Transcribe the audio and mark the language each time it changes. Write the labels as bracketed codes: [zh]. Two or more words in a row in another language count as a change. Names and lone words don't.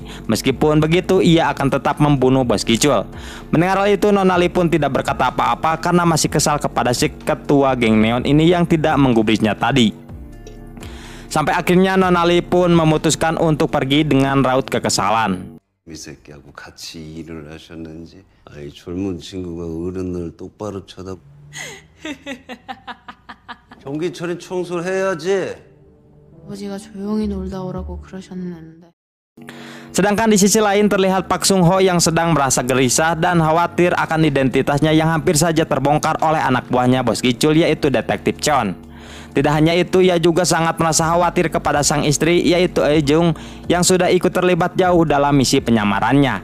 [id] Meskipun begitu, ia akan tetap membunuh Bos Gichul. Mendengar hal itu, Nona Lee pun tidak berkata apa-apa karena masih kesal kepada si ketua geng Neon ini yang tidak menggubrisnya tadi. Sampai akhirnya Nona Lee pun memutuskan untuk pergi dengan raut kekesalan. [ko] 이 새끼하고 같이 일을 하셨는지 아이 젊은 친구가 어른을 똑바로 쳐다 경기철이 청소를 해야지. 아버지가 조용히 놀다 오라고 그러셨는데. [id] Sedangkan di sisi lain terlihat Pak Sung Ho yang sedang merasa gelisah dan khawatir akan identitasnya yang hampir saja terbongkar oleh anak buahnya Bos Gichul yaitu Detektif Cheon. Tidak hanya itu, ia juga sangat merasa khawatir kepada sang istri yaitu Ejung yang sudah ikut terlibat jauh dalam misi penyamarannya.